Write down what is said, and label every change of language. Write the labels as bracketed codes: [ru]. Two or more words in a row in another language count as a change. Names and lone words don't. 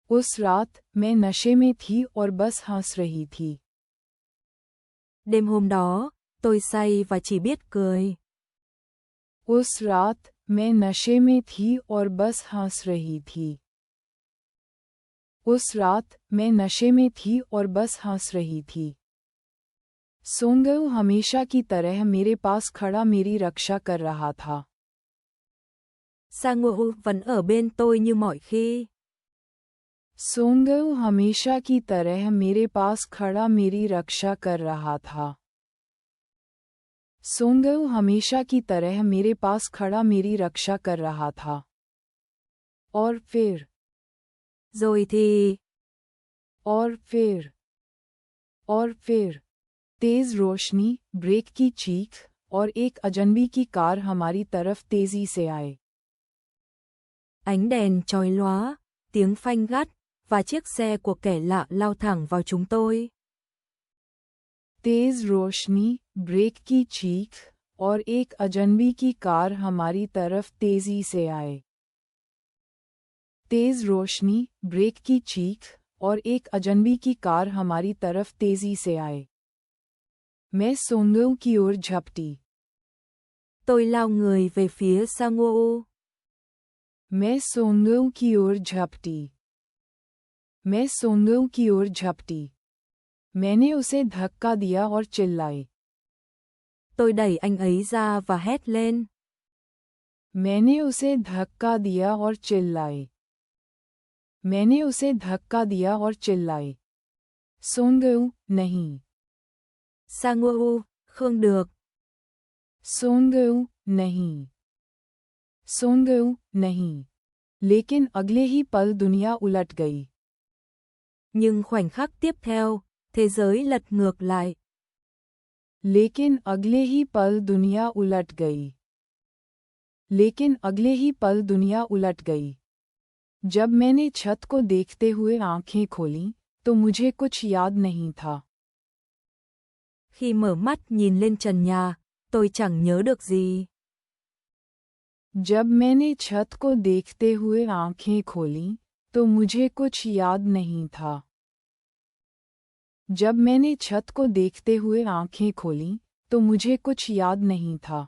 [hi] उस रात मैं नशे में थी और बस हंस रही थी. [vi] Đêm hôm đó, tôi say và chỉ biết cười. [hi] उस रात मैं नशे में थी और बस हंस रही थी. उस रात मैं नशे में थी और बस हंस रही थी. सोंगऊ हमेशा की तरह मेरे पास खड़ा मेरी रक्षा कर रहा था. [vi] Sang-woo vẫn ở bên tôi như mọi khi. [hi] सोंगऊ हमेशा की तरह मेरे पास खड़ा मेरी रक्षा कर रहा था. सोंगऊ हमेशा की तरह मेरे पास खड़ा मेरी रक्षा कर रहा था. और फिर. [vi] Rồi thì. [hi] और फिर. और फिर. तेज रोशनी, ब्रेक की चीख, और एक अजनबी की कार हमारी तरफ तेजी से आए. [vi] Ánh đèn chói lóa, tiếng phanh gắt, và chiếc xe của kẻ lạ lao thẳng vào chúng tôi. [hi] तेज रोशनी, ब्रेक की चीख, और एक अजनबी की कार हमारी तरफ तेजी से आए. तेज रोशनी, ब्रेक की चीख, और एक अजनबी की कार हमारी तरफ तेजी से आए. मैं सोंगऊ की ओर झपटी. [vi] Tôi lao người về phía Sang-woo. [hi] मैं सोंगऊ की ओर झपटी. मैं सोंगऊ की ओर झपटी. मैंने उसे धक्का दिया और चिल्लाई. [vi] Tôi đẩy anh ấy ra và hét lên. [hi] मैंने उसे धक्का दिया और चिल्लाई. मैंने उसे धक्का दिया और चिल्लाई. सोंगऊ, नहीं. [vi] Sang-woo, không được. [hi] सोंगऊ, नहीं. सोंगऊ, नहीं. लेकिन अगले ही पल दुनिया उलट गई. [vi] Nhưng khoảnh khắc tiếp theo, thế giới lật ngược lại. [hi] लेकिन अगले ही पल दुनिया उलट गई. लेकिन अगले ही पल दुनिया उलट गई. जब मैंने छत को देखते हुए आंखें खोलीं, तो मुझे कुछ याद नहीं था. [vi] Khi mở mắt nhìn lên trần nhà, tôi chẳng nhớ được gì. [hi] जब मैंने छत को देखते हुए आंखें खोलीं, तो मुझे कुछ याद नहीं था. जब मैंने छत को देखते हुए आंखें खोलीं, तो मुझे कुछ याद नहीं था.